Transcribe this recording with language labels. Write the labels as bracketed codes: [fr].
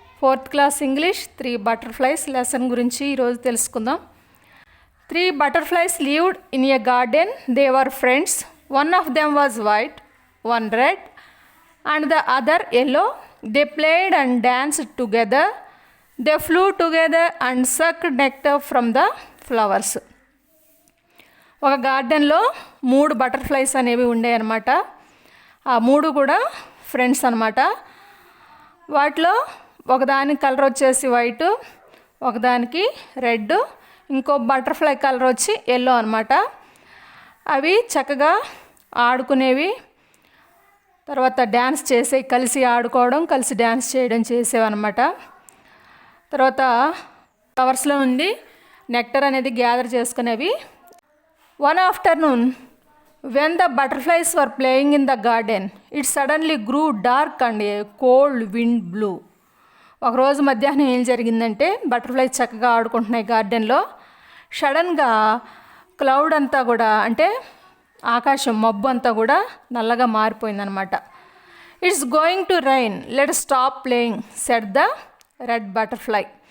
[te] Fourth class English 3 butterflies lesson గురించి ఈరోజు తెలుసుకుందాం. [en] 3 butterflies lived in a garden. They were friends. One of them was white, one red, and the other yellow. They played and danced together. They flew together and sucked nectar from the flowers. [te] ఒక గార్డెన్లో 3 butterflies అనేవి ఉండే అనమాట. ఆ 3 కూడా friends అనమాట. వాటిలో ఒకదానికి కలర్ వచ్చేసి వైట్, ఒకదానికి రెడ్, ఇంకో బటర్ఫ్లై కలర్ వచ్చి ఎల్లో అనమాట. అవి చక్కగా ఆడుకునేవి, తర్వాత డ్యాన్స్ చేసే, కలిసి ఆడుకోవడం, కలిసి డ్యాన్స్ చేయడం చేసేవన్నమాట. తర్వాత ఫ్లవర్స్లో నుండి నెక్టర్ అనేది gather చేసుకునేవి. [en] One afternoon when the butterflies were playing in the garden, it suddenly grew dark and a cold wind blew. [te] ఒకరోజు మధ్యాహ్నం ఏం జరిగిందంటే, బటర్ఫ్లైస్ చక్కగా ఆడుకుంటున్నాయి గార్డెన్లో. సడన్గా క్లౌడ్ అంతా కూడా, అంటే ఆకాశం మబ్బు అంతా కూడా నల్లగా మారిపోయిందనమాట. [en] It's going to rain, let stop playing said the red butterfly.